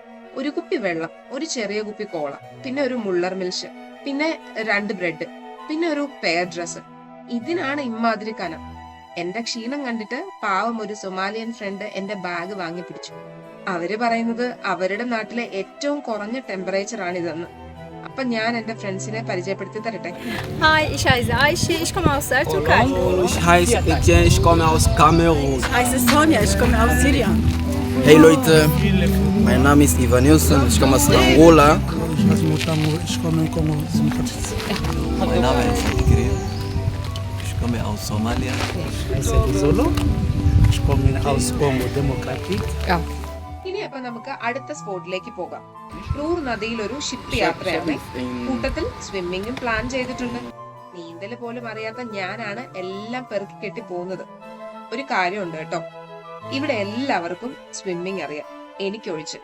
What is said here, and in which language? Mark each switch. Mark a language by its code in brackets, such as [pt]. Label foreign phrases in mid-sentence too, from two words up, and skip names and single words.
[ml] ഒരു കുപ്പി വെള്ളം, ഒരു ചെറിയ കുപ്പി കോള, പിന്നെ ഒരു മുള്ളർ മിൽഷ്, പിന്നെ 2 ബ്രെഡ്, പിന്നെ ഒരു [en] pair dress. [ml] ഇതിനാണ് ഇമ്മാതിരി കനം. എന്റെ ക്ഷീണം കണ്ടിട്ട് പാവം ഒരു [en] Somalian friend [ml] എന്റെ ബാഗ് വാങ്ങി പിടിച്ചു. അവര് പറയുന്നത് അവരുടെ നാട്ടിലെ ഏറ്റവും കുറഞ്ഞ ടെമ്പറേച്ചർ ആണിതെന്ന്. അപ്പൊ ഞാൻ എന്റെ ഫ്രണ്ട്സിനെ പരിചയപ്പെടുത്തി തരട്ടെ. [de] Hi, ich heiße Aische, ich komme aus der Türkei. Ich heiße Etienne, ich komme aus Kamerun. Ich heiße Sonja, ich komme aus Syrien. Hey Leute, mein Name ist Ivan Nilsson, ich komme aus Angola. Ich komme in Kongo Demokratisch. Mein Name ist Igri, ich komme aus Somalia. Ich heiße Zolo, ich komme aus Kongo Demokratisch. [ml] ഇനി അപ്പൊ നമുക്ക് അടുത്ത സ്പോട്ടിലേക്ക് പോകാം. റൂർ നദിയിൽ ഒരു ഷിപ്പ് യാത്രയാണ്. കൂട്ടത്തിൽ സ്വിമ്മിങ്ങും പ്ലാൻ ചെയ്തിട്ടുണ്ട്. നീന്തല് പോലും അറിയാത്ത ഞാനാണ് എല്ലാം പെറുക്കി കെട്ടി പോകുന്നത്. ഒരു കാര്യമുണ്ട് കേട്ടോ, ഇവിടെ എല്ലാവർക്കും സ്വിമ്മിങ് അറിയാം, എനിക്കൊഴിച്ച്.